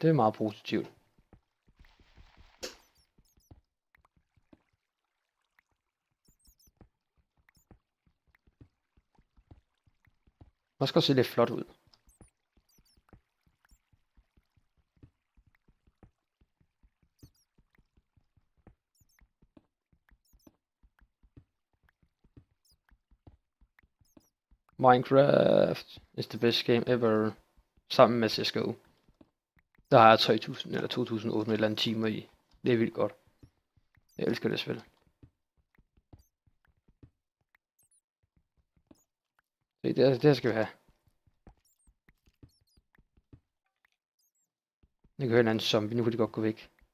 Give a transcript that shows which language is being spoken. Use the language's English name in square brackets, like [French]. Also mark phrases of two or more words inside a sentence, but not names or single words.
[Danish] Det er meget positivt. Det skal se lidt flot ud. [English] Minecraft is the best game ever. [Danish] Sammen med CSGO. Der har jeg 3000 eller 2800 eller andet timer i. Det er vildt godt. Jeg elsker det spil. Det her skal vi have. Jeg kan høre en anden zombie, nu kan de godt gå væk.